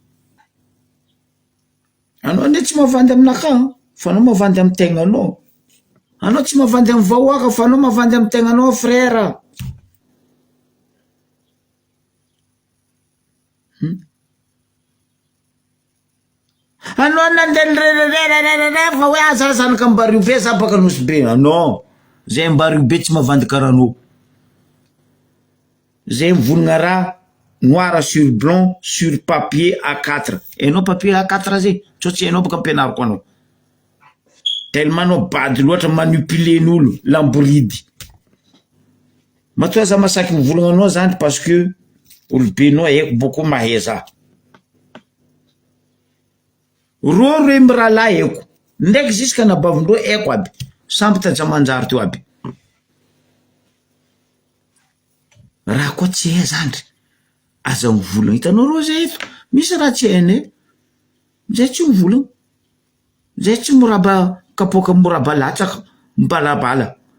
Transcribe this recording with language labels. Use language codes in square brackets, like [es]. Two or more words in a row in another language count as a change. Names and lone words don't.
[mg] anao ne tsy mavandy aminaka fa anao mavandy amy tegnanao anao tsy mavandy amy vahoaka fa anao mavandy amy tegnanao frère anao nandeha fa hoe aza zanaka ambario be za baka nosy be non zay ambario be tsy mavandy karanao zay mivolagna raha [fr] noir sur blanc sur papier A4 [mg] enao [fr] papier A4 [mg] zay tsotsy enao baka ampianariko anao tellement anao bady loatra manipulen'olo lamboridy matoa za masaky mivolagna anao zany [fr] parce que [mg] olobenao haiko boko mahay za roe mirahalahy haiko ndraiky ziska nabavindreo haiko aby samby tajamanjary teo aby raha koa tsy hay zandry aza mivolagna hitanao reo zay eto misy raha tsy hainy zay tsy mivolagna zay tsy moraba kapoka moraba latsaka mibalabala